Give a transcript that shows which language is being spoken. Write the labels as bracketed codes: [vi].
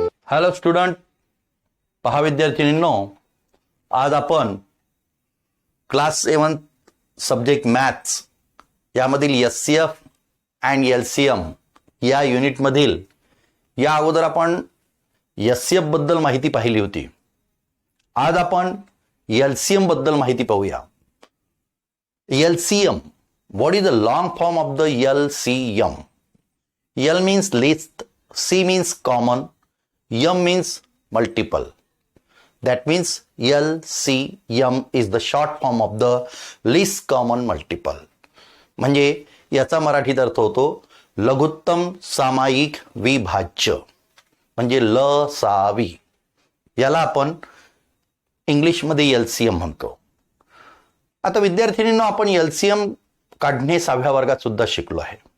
[mr] Hello student, पहा विद्यार्थिनींनो, आज आपण क्लास 7 सब्जेक्ट मॅथ्स यामधील एचसीएफ अँड एलसीएम या युनिटमधील या अगोदर आपण एचसीएफ बद्दल माहिती पाहिली होती. आज आपण एलसीएम बद्दल माहिती पाहूया. LCM, [en] What is the long form of the LCM? L means list, C means common, M means multiple. That means LCM is the short form of the least common multiple. [mr] म्हणजे याचा मराठीत अर्थ होतो लघुत्तम सामायिक विभाज्य, म्हणजे लसावी. याला आपण इंग्लिशमध्ये LCM म्हणतो. आता विद्यार्थिनींनो, आपण LCM काढणे 6व्या वर्गात सुद्धा शिकलो आहे.